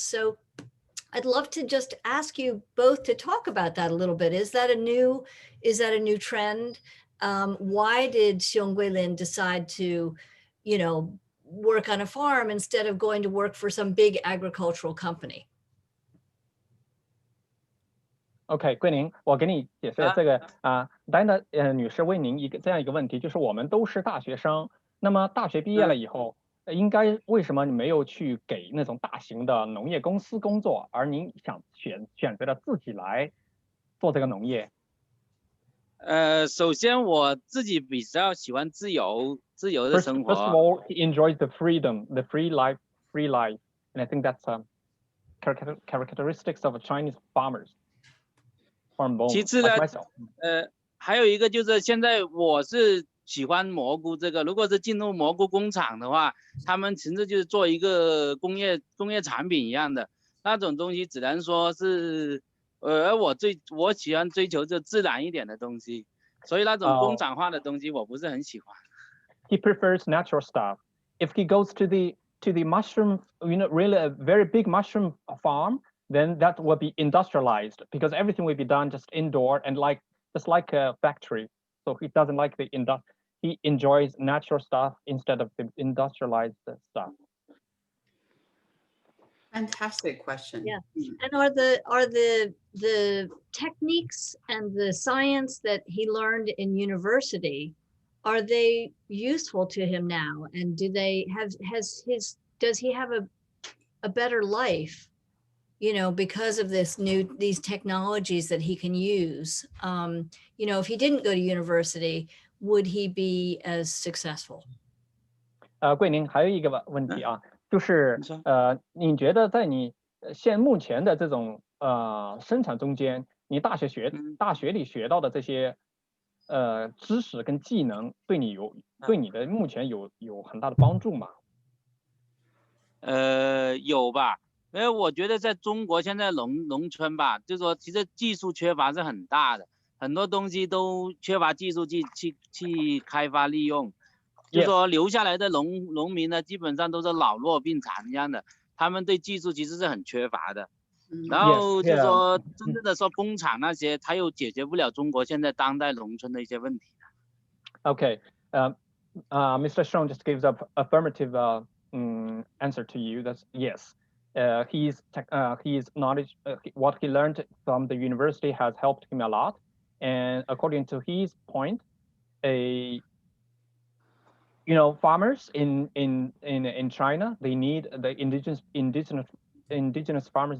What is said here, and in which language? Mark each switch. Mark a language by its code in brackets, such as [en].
[en] So I'd love to just ask you both to talk about that a little bit. Is that a new trend? Why did Xiong Guilin decide to, you know, work on a farm instead of going to work for some big agricultural company? [zh] OK，桂林，我给你解释这个Dinda 女士问您这样一个问题，就是我们都是大学生，那么大学毕业了以后，应该为什么你没有去给那种大型的农业公司工作，而您想选择了自己来做这个农业？首先我自己比较喜欢自由的生活。 [en] First of all, he enjoys the freedom, the free life, and I think that's characteristics of Chinese farmers. [zh] 其次呢，还有一个就是现在我是喜欢蘑菇这个，如果是进入蘑菇工厂的话，他们其实就是做一个工业产品一样的那种东西，只能说是我喜欢追求这自然一点的东西，所以那种工厂化的东西我不是很喜欢。 [en] He prefers natural stuff. If he goes to the mushroom, you know, really a very big mushroom farm, then that will be industrialized because everything will be done just indoor and just like a factory. So he doesn't like he enjoys natural stuff instead of the industrialized stuff. Fantastic question. Yeah. And are the techniques and the science that he learned in university, are they useful to him now? And does he have a better life, you know, because of these technologies that he can use? You know, if he didn't go to university, would he be as successful? [zh] 桂林还有一个问题啊，就是你觉得在你目前的这种生产中间，你大学里学到的这些知识跟技能，对你的目前有很大的帮助吗？有吧，因为我觉得在中国现在农村吧，就是说其实技术缺乏是很大的，很多东西都缺乏技术去开发利用。就是说留下来的农民呢，基本上都是老弱病残一样的，他们对技术其实是很缺乏的。然后就是说真正的说工厂那些，他又解决不了中国现在当代农村的一些问题。 [en] Okay, Mr. Shong just gives up affirmative answer to you. That's yes. His knowledge, what he learned from the university has helped him a lot. And according to his point, farmers in China, they need the indigenous farmers.